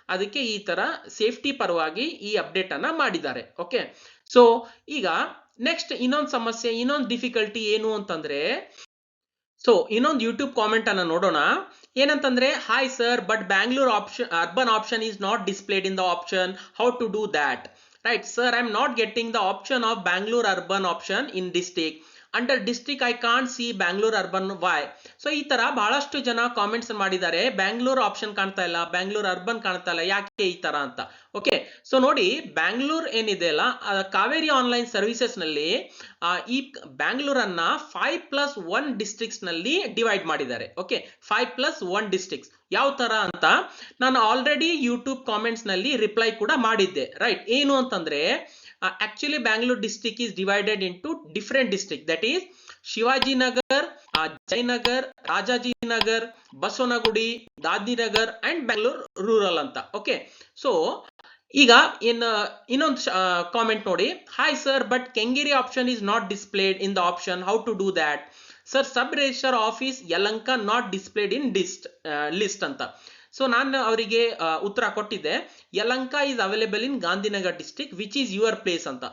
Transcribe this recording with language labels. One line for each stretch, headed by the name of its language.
Kannada: ಅದಕ್ಕೆ ಈ ತರ ಸೇಫ್ಟಿ ಪರವಾಗಿ ಈ ಅಪ್ಡೇಟ್ ಅನ್ನ ಮಾಡಿದ್ದಾರೆ. ಓಕೆ, ಸೊ ಈಗ ನೆಕ್ಸ್ಟ್ ಇನ್ನೊಂದು ಸಮಸ್ಯೆ, ಇನ್ನೊಂದು ಡಿಫಿಕಲ್ಟಿ ಏನು ಅಂತಂದ್ರೆ, ಸೊ ಇನ್ನೊಂದು ಯೂಟ್ಯೂಬ್ ಕಾಮೆಂಟ್ ಅನ್ನ ನೋಡೋಣ. ಏನಂತಂದ್ರೆ,
English: Hi sir, but Bangalore option, urban option is not displayed in the option, how to do that? Right, sir, I'm not getting the option of Bangalore urban option in district. Under district I can't see Bangalore urban. Why?
Kannada: So ಈ ತರ ಬಹಳಷ್ಟು ಜನ comments ಮಾಡಿದ್ದಾರೆ, Bangalore option ಕಾಣ್ತಾ ಇಲ್ಲ, Bangalore urban ಕಾಣ್ತಾ ಇಲ್ಲ, ಯಾಕೆ ಈ ತರ ಅಂತ. ಓಕೆ, ಸೊ ನೋಡಿ, ಬ್ಯಾಂಗ್ಳೂರ್ ಏನಿದೆ ಅಲ್ಲ, ಕಾವೇರಿ ಆನ್ಲೈನ್ ಸರ್ವಿಸಸ್ ನಲ್ಲಿ ಈ ಬ್ಯಾಂಗ್ಳೂರ್ ಅನ್ನ 5+1 ಡಿಸ್ಟ್ರಿಕ್ಟ್ಸ್ ನಲ್ಲಿ ಡಿವೈಡ್ ಮಾಡಿದ್ದಾರೆ. ಓಕೆ, 5+1 ಡಿಸ್ಟ್ರಿಕ್ಟ್ಸ್ ಯಾವ ತರ ಅಂತ ನಾನು ಆಲ್ರೆಡಿ ಯೂಟ್ಯೂಬ್ ಕಾಮೆಂಟ್ಸ್ ನಲ್ಲಿ ರಿಪ್ಲೈ ಕೂಡ ಮಾಡಿದ್ದೆ. ರೈಟ್, ಏನು ಅಂತಂದ್ರೆ,
English: actually Bangalore district is divided into different districts, that is Shivajinagar, Jayanagar, Rajajinagar, Baswanagudi, Dadinagar and Bangalore rural anta. Okay, so
Kannada: ಈಗ ಇನ್ನೊಂದು ಕಾಮೆಂಟ್ ನೋಡಿ,
English: Hi sir, but Kengeri option is not displayed in the option, how to do that? Sir, sub registrar office Yelahanka not displayed in list ಅಂತ.
Kannada: So ನಾನು ಅವರಿಗೆ ಉತ್ತರ ಕೊಟ್ಟಿದ್ದೆ,
English: Yelahanka is available in Gandhinagar district which is your place ಅಂತ.